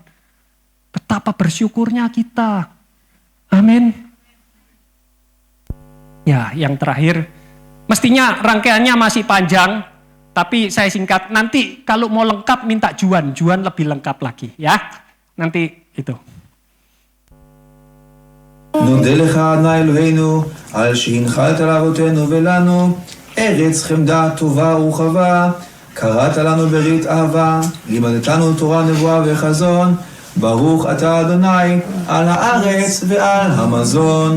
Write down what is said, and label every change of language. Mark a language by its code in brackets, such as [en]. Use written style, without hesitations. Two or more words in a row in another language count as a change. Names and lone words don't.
[id] Betapa bersyukurnya kita. Amin. Ya, yang terakhir, mestinya rangkaiannya masih panjang, tapi saya singkat. Nanti kalau mau lengkap minta Juan lebih lengkap lagi ya. Nanti itu. [he] נודה לך אדוני אלוהינו על שהנחלת לאבותינו ולנו ארץ חמדה טובה ורחבה, קראת לנו ברית אהבה, לימדתנו תורה נבואה וחזון, ברוך אתה אדוני על הארץ ועל המזון.